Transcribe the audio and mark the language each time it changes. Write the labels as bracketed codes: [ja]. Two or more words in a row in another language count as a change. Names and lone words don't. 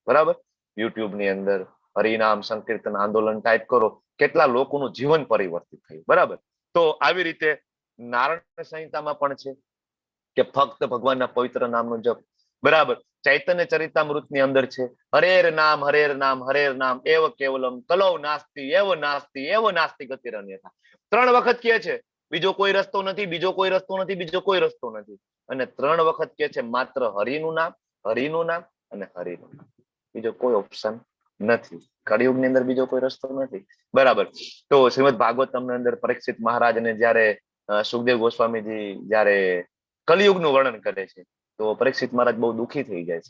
[gu] બરાબર, યુટ્યુબ ની અંદર હરિનામ સંકીર્તન આંદોલન ટાઈપ કરો, કેટલા લોકોનું જીવન પરિવર્તિત થયું. બરાબર, તો આવી રીતે નારાયણ સંહિતામાં પણ છે કે ફક્ત ભગવાનના પવિત્ર નામનો જપ. બરાબર, ચૈતન્ય ચરિતામૃત ની અંદર છે [sa] हरेर नाम हरेर नाम एव केवलम कलौ नास्ति एव नास्ति गतिरन्यथा. [gu] 3 વખત કે છે બીજો કોઈ રસ્તો નથી, બીજો કોઈ રસ્તો નથી, બીજો કોઈ રસ્તો નથી. અને 3 વખત કે છે માત્ર હરિનું નામ અને હરિનું નામ. બીજો કોઈ ઓપ્શન નથી. કળિયુગની અંદર બીજો કોઈ રસ્તો નથી. બરાબર, તો શ્રીમદ ભાગવતમ અંદર પરીક્ષિત મહારાજને જયારે સુખદેવ ગોસ્વામીજી જયારે કલિયુગનું વર્ણન કરે છે તો પરીક્ષિત મહારાજ બહુ દુઃખી થઈ જાય છે.